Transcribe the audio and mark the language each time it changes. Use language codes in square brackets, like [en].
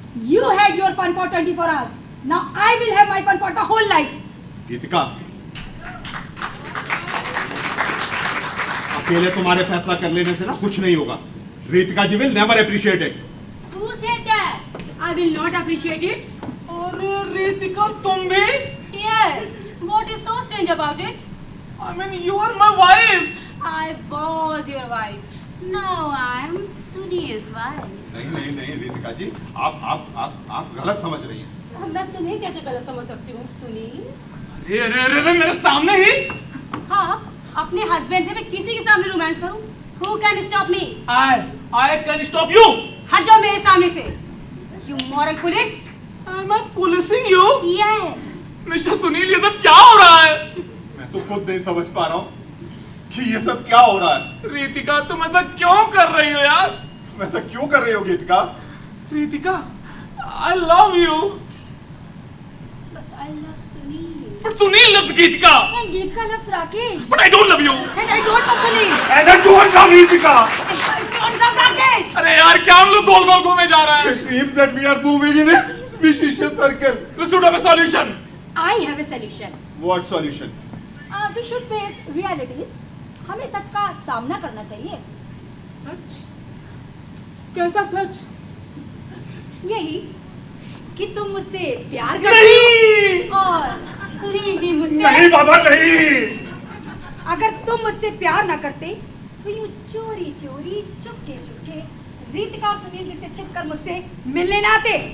[en] You had your fun for 24 hours. Now I will have my fun for the whole life. [hi] गीतिका, अकेले तुम्हारे फैसला कर लेने से ना कुछ नहीं होगा। [en] Ritika ji will never appreciate it. Who said that? I will not appreciate it. [hi] अरे रीतिका तुम भी? [en] Yes. What is so strange about it? I mean you are my wife. I was your wife. Now I am Sunil's wife. [hi] नहीं नहीं नहीं रीतिका जी, आप गलत समझ रही हैं। मैं तुम्हें कैसे गलत समझ सकती हूँ सुनील? अरे अरे अरे अरे, मेरे सामने ही? हाँ, अपने हस्बैंड से मैं किसी के सामने रोमांस करूँ? [en] Who can stop me? I can stop you. [hi] हट जाओ मेरे सामने से. [en] You moral police? Am I policing you? Yes. [hi] Mister Sunil ये सब क्या हो रहा है? मैं तो खुद नहीं समझ पा रहा हूँ कि ये सब क्या हो रहा है। रीतिका तुम ऐसा क्यों कर रही हो यार? तुम ऐसा क्यों कर रही हो गीतिका? [en] Ritika, I love you. But I love Sunil. But Sunil loves Geetika. And Geetika loves Rakesh. But I don't love you. And I don't love Sunil. And I don't love Ritika. I don't love Rakesh. [hi] अरे यार क्या हम लोग गोल गोल घूमे जा रहे हैं? [en] It seems that we are moving in a vicious circle. We should have a solution. I have a solution. What solution? We should face realities. [hi] हमें सच का सामना करना चाहिए। सच? कैसा सच? यही कि तुम मुझसे प्यार करते हो नहीं। और सुनील जी मुझसे। नहीं बाबा नहीं। अगर तुम मुझसे प्यार न करते तो यूं चोरी चोरी चुपके चुपके रीतिका और सुनील जी से छिपकर मुझसे मिलने न आते।